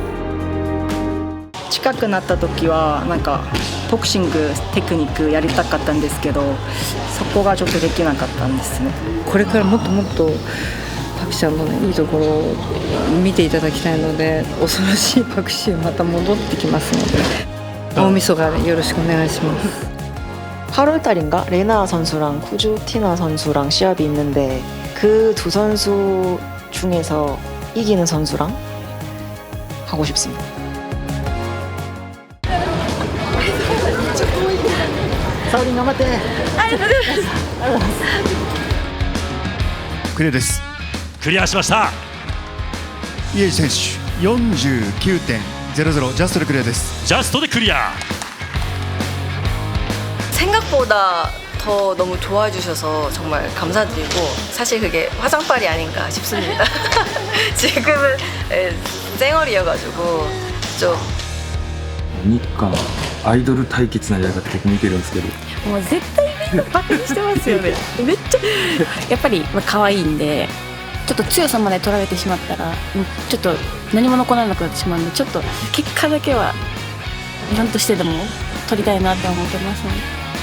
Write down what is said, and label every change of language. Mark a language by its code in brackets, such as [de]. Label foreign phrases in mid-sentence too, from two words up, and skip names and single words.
[ja] 近くなった時はなんかボクシングテクニックやりたかったんですけど、そこがちょっとできなかったんですね。これからもっともっとパクちゃんの、いいところを見ていただきたいので、恐ろしいパクシーまた戻ってきますので、大晦日でよろしくお願いします。 [ko] 8월달인가 레나 선수랑 쿠주티나 선수랑 시합이 있는데 그 두 선수 중에서 이기는 선수랑 하고 싶습니다. 사우린 頑張って. [ja] クリアです。クリアしました。イエイ選手 49.00 ジャストでクリアです。ジャストでクリア。 [ko] 생각보다 더 너무 좋아해 주셔서 정말 감사드리고, 사실 그게 화장빨이 아닌가 싶습니다. 지금은 쌩얼이어가지고 좀 [ja] 日韓アイドル対決なやり方僕見てるんですけど、もう絶対みんなバカにしてますよね。めっちゃやっぱり可愛いんで、ちょっと強さまで取られてしまったらちょっと何も残らなくなってしまうので、ちょっと結果だけは何としてでも取りたいなって思ってますね。